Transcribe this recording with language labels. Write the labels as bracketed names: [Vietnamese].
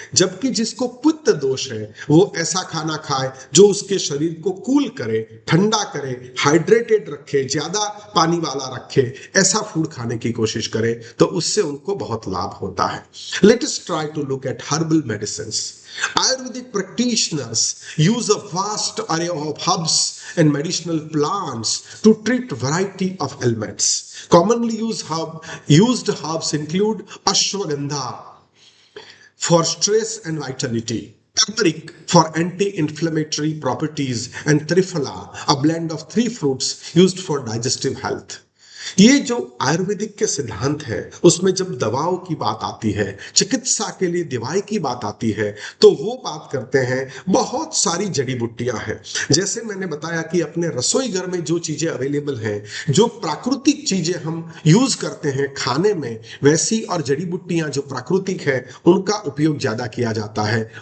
[Hindi] जबकि जिसको पित्त दोष है वो ऐसा खाना खाए जो उसके शरीर को कूल करे, ठंडा करे, हाइड्रेटेड रखे, ज्यादा पानी वाला रखे, ऐसा फूड खाने की कोशिश करें, तो उससे उनको बहुत लाभ होता है। [English] Let us try to look at herbal medicines. Ayurvedic practitioners use a vast array of herbs and medicinal plants to treat variety of ailments. Commonly used herbs include ashwagandha for stress and vitality, turmeric for anti-inflammatory properties, and triphala, a blend of three fruits used for digestive health. [Hindi] ये जो आयुर्वेदिक के सिद्धांत है उसमें जब दवाओं की बात आती है, चिकित्सा के लिए दवाई की बात आती है, तो वो बात करते हैं बहुत सारी जड़ी बूटियां हैं। जैसे मैंने बताया कि अपने रसोई घर में जो चीजें अवेलेबल हैं, जो प्राकृतिक चीजें हम यूज करते हैं खाने में, वैसी और जड़ी बूटियां जो प्राकृतिक है उनका उपयोग ज्यादा किया जाता है।